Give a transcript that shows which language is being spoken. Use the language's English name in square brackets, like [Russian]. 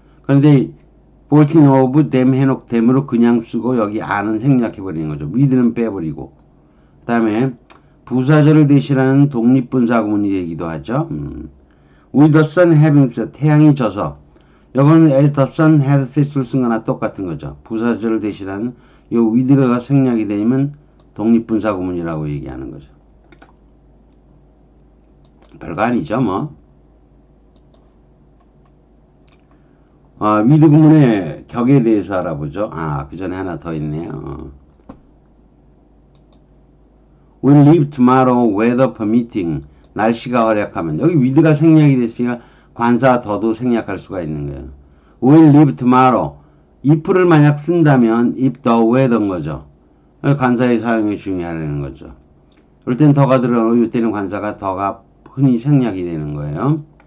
[Korean] 그런데 14 of them 해놓고 them으로 그냥 쓰고 여기 are는 생략해버리는 거죠. with는 빼버리고. 그 다음에 부사절을 대신하는 독립분사구문이 되기도 하죠. [English] With the sun having set, [Korean] 태양이 져서. 여기는 [English] as the sun had set [Korean] 을 쓴 거나 똑같은 거죠. 부사절을 대신하는 요 with가 생략이 되면 독립분사구문이라고 얘기하는 거죠. 별거 아니죠, 뭐. with 구문의 격에 대해서 알아보죠. 그 전에 하나 더 있네요. [English] We'll leave tomorrow, weather permitting. [Korean] 날씨가 허락하면. 여기 with가 생략이 됐으니까 관사 더도 생략할 수가 있는 거예요. [English] We'll leave tomorrow. if를 [Korean] 만약 쓴다면 [English] if the weather인 거죠. [Korean] 관사의 사용이 중요하다는 거죠. 그럴 땐 더가 들어가고 이때는 관사가 더가 흔히 생략이 되는 거예요.